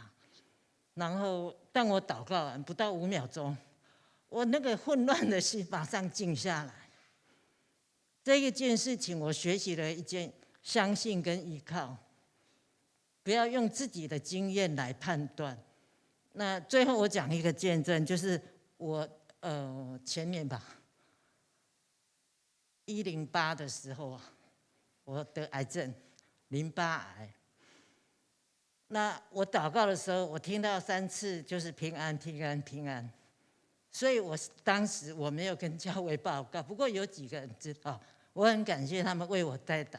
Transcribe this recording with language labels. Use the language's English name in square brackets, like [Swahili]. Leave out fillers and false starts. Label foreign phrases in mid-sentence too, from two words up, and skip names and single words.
[Chinese] 然後當我禱告完不到5秒鐘，我那個混亂的心馬上靜下來。這一件事情我學習了一件相信跟依靠，不要用自己的經驗來判斷。那最後我講一個見證，就是我前年吧， 108的时候，我得癌症，淋巴癌。那我祷告的时候，我听到3次就是平安、平安、平安，所以当时我没有跟教会报告，不过有几个人知道，我很感谢他们为我代祷。